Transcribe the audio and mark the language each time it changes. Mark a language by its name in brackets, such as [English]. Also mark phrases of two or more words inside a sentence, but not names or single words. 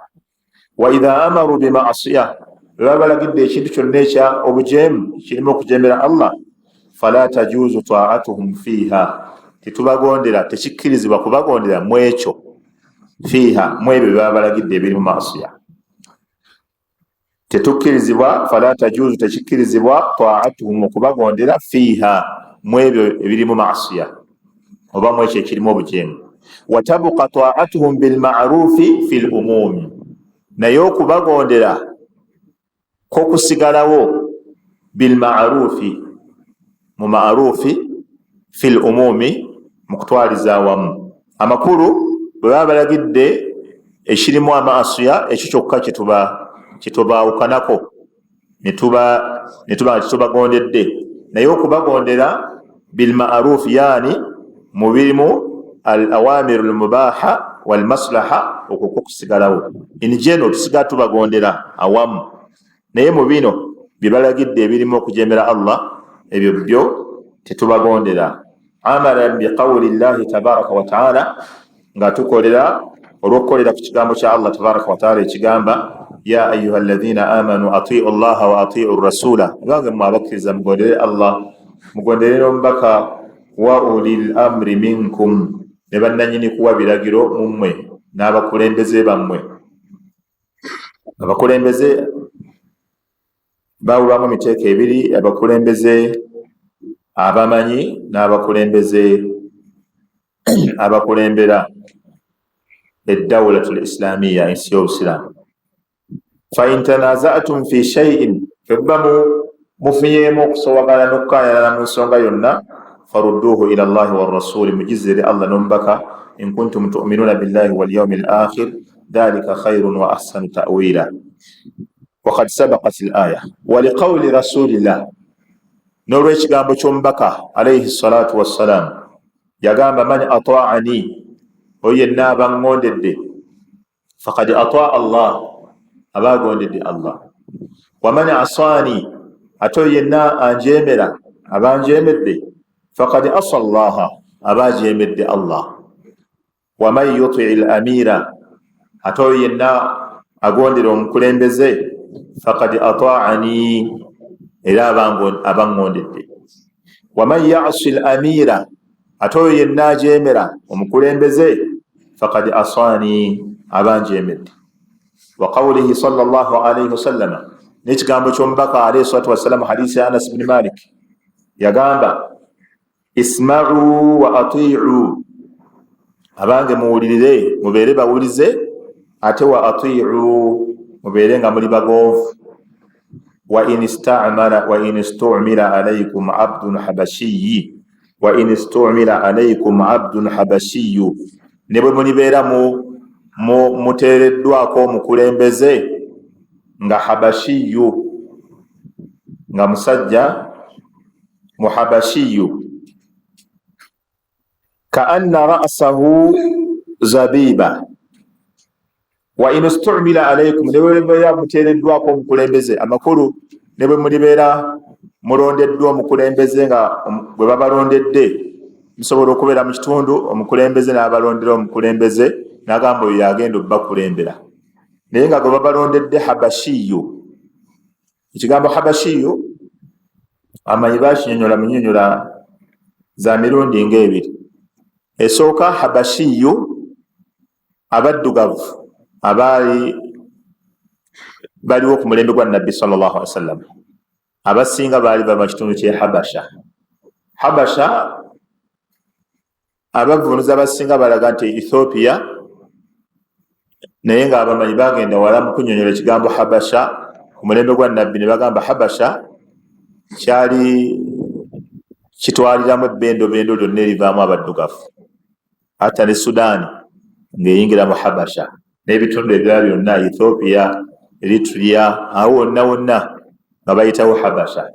[Arabic] وإذا أمروا بمعصية, [Ganda] baba balagidde ekintu kyonna ekya obujeemu kirimu okujemera Allah, [Arabic] فلا تجوز طاعتهم فيها, [Ganda] tetubagondera, tekikkirizibwa kubagondera mu ekyo, fiha mu ebyo baba balagidde ebiri mu ma'siya, tetukkirizibwa, [Arabic] فلا تجوز [Ganda] tekikkirizibwa ta'atuhum okubagondera fiha mu ebyo ebiri mu ma'siya oba mu ekyo ekirimu obujeemu. [Arabic] وتبقى طاعتهم بالمعروف في العموم, [Ganda] naye okubagondera ko kusigalawo [Arabic] بالمعروف, mu معروف في العموم, [Ganda] mu kutwaliza awamu. amakulu bwe baba balagidde ekirimu amasiya ekyo kyokka kitubaawukanako netuba nga tetubagondedde, naye okubagondera [Arabic] بالمعروف, [Ganda] yani mu birimu [Arabic] الأوامر المباحة والمصلحة, [Ganda] okwo kusigalawo [English] in general [Ganda] tusigala tubagondera awamu, naye mu bino byebalagidde ebirimu okujemera Allah ebyo byo tetubagondera. [Arabic] عملا بقول الله تبارك وتعالى, [Ganda] nga tukolera olw'okukolera ku kigambo kya Allah [Arabic] تبارك وتعالى ekigamba يا أيها الذين آمنوا أطيعوا الله وأطيعوا الرسول, [Ganda] bange mwe abakkiriza mugondere Allah mugondere n'omubaka, [Arabic] وأولي الأمر منكم, [Ganda] ne bannanyini kuwa biragiro mummwe n'abakulembeze bammwe. abakulembeze bawulwamu emiteeko ebiri, abakulembeze abamanyi n'abakulembeze abakulembera [Arabic] الدولة الإسلامية, [Ganda] ensi y'obusiraamu. [Arabic] فإن تنازعتم في شيء, [Ganda] febba mufiyeemu okusobagana n'okukkaanyana mu nsonga yonna, [Arabic] فردوه إلى الله والرسول, [Ganda] mugizire Allah n'omubaka, [Arabic] إن كنتم تؤمنون بالله واليوم الآخر, ذلك خير وأحسن تأويلا. وقد سبقت الآية. ولقول رسول الله، [Ganda] n'olw'ekigambo ky'omubaka [Arabic] عليه الصلاة والسلام, [Ganda] yagamba [Arabic] من أطاعني, [Ganda] oyo yenna abaŋŋondedde, [Arabic] فقد أطاع الله, [Ganda] abagondedde Allah. [Arabic] ومن عصاني, [Ganda] ate oyo yenna anjeemera, abanjeemedde, [Arabic] فقد عصى الله, [Ganda] abajemedde Allah. [Arabic] ومن يطع الأمير, [Ganda] ate oyo yenna agondera omukulembeze, [Arabic] فقد أطاعني, [Ganda] era abanŋondedde. [Arabic] ومن يعص الأمير, [Ganda] ate oyo yenna ajeemera omukulembeze, [Arabic] فقد عصاني, abanjeemedde. وقوله صلى الله عليه وسلم, [Ganda] n'ekigambo ky'omubaka [Arabic] عليه الصلاة والسلام, [Ganda] hadisi ya Anas ibn Malik, yagamba [Arabic] اسمعوا وأطيعوا, [Ganda] abange muwulirire mubeere bawulize, ate [Arabic] وأطيعوا, [Ganda] mubeere nga muli bagoovu. [Arabic] وإن استعمل عليكم عبد حبشي، وإن استعمل عليكم عبد حبشي, [Ganda] ne bwe mulibeera muteereddwako omukulembeze nga habashiyyu, nga musajja muhabashiyyu, [Arabic] كأن رأسه زبيبة. وإن استعمل عليكم, [Ganda] ne bwe mulibeera muteereddwako omukulembeze, amakulu ne bwe mulibeera mulondeddwa omukulembeze nga bwe babalondedde, musobola okubeera mu kitundu, omukulembeze n'abalondera omukulembeze n'agamba oyo yagenda obbakulembera, naye nga gwe babalondedde habashiyyu. ekigambo habashiyyu amanyi bakinyonyola mu nnyonnyola za mirundi ng'ebiri. esooka habashiyyu, abaddugavu baliwo ku mulembe gwa nabbi [Arabic] صلى الله عليه وسلم, [Ganda] abasinga baali bava mu kitundu ky'e Habasha. Habasha abavunuzi abasinga balaga nti Ethiopia, naye nga abamanyi bagenda wala mu kunnyonnyola ekigambo Habasha ku mulembe gwa nabbi, ne bagamba Habasha kyali kitwaliramu ebbendobendo lyonna erivaamu abaddugavu, hatta ne Sudaani ng'eyingira mu Habasha, n'ebitundu ebirala byonna, Ethiopia, Eritrea, awo wonna wonna nga bayitawo Habasha.